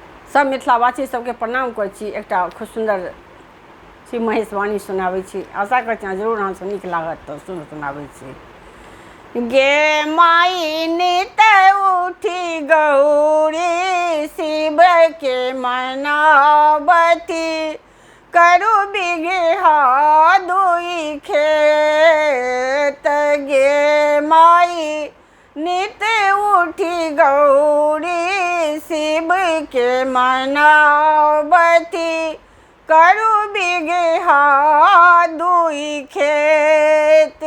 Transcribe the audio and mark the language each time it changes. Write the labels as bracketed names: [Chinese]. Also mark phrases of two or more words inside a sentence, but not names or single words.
[Maithili] सब मिथिलावासी सबके प्रणाम करै छी। एकटा खूब सुंदर श्री महेशवाणी सुनाबै छी। आशा करै छी जरूर अहाँसँ नीक लागत तऽ सुनाबै छी। गे माई नित उठी गौरी शिव के मनावती, करू बिगहा दुई खेत। गे माई नित उठी गौरी शिव के मनावती, करू बिगहा दुई खेत।